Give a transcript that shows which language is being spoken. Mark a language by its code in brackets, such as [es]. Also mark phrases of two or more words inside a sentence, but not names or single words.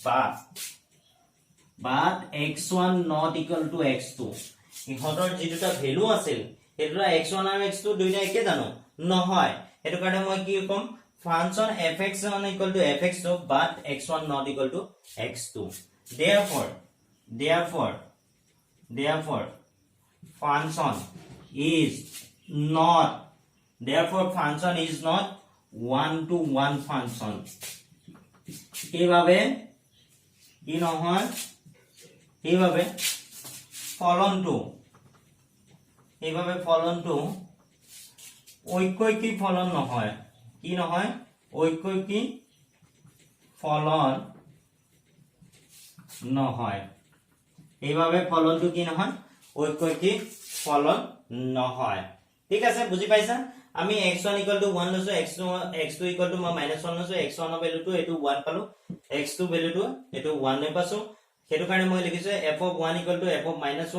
[en] but x1 not equal to x2 [as] ইহঁতৰ যি দুটা ভ্যালু আছিল হেতুৰা x1 আৰু x2 দুইটা একে জানো নহয় এটো কাৰণে মই কি কম [en] function fx1 fx2 but x1 not equal to x2 therefore function is not 1 to 1 function [as] এইভাবে কি নহয় এইভাবে ফলনটো ঐক্যিক ফলন নহয় কি নহয় ঐক্যিক ফলন নহয় এইভাবে ফলনটো কি নহয় ঐক্যিক ফলন নহয় ঠিক আছে বুজি পাইছা আমি x1 1 লৈছো x2 মই -1 লৈছো x1 ৰ ভ্যালুটো এটো 1 পালো x2 ভ্যালুটো এটো 1 পাছো হেতু কাৰণে মই লিখিছো [en] f of 1 f of -1